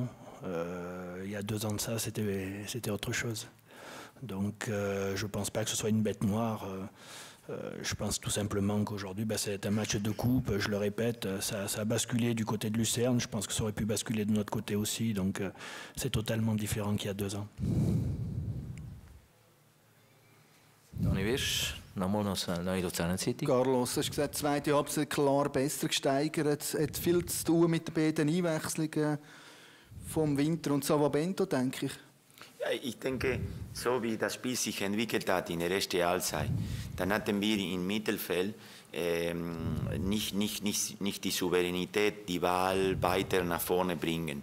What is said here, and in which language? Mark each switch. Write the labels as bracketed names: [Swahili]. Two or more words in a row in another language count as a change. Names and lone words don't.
[French] Il y a 2 ans de ça, c'était autre chose. Donc je pense pas que ce soit une bête noire. Je pense tout simplement qu'aujourd'hui, c'est un match de coupe, je le répète, ça a basculé du côté de Lucerne, je pense que ça aurait pu basculer de notre côté aussi, donc c'est totalement différent qu'il y a 2 ans. [German] Dani Wirsch, nochmal noch eine neue Luzerner Zeitung. Carlos, du hast gesagt, die zweite Halbzeit klar besser gesteigert. Es hat viel zu tun mit den beiden Einwechslungen vom Winter und Savabento, denke ich. Ja, ich denke, so wie das Spiel sich entwickelt hat in der ersten Halbzeit, dann hatten wir im Mittelfeld nicht die Souveränität, die Ball weiter nach vorne bringen.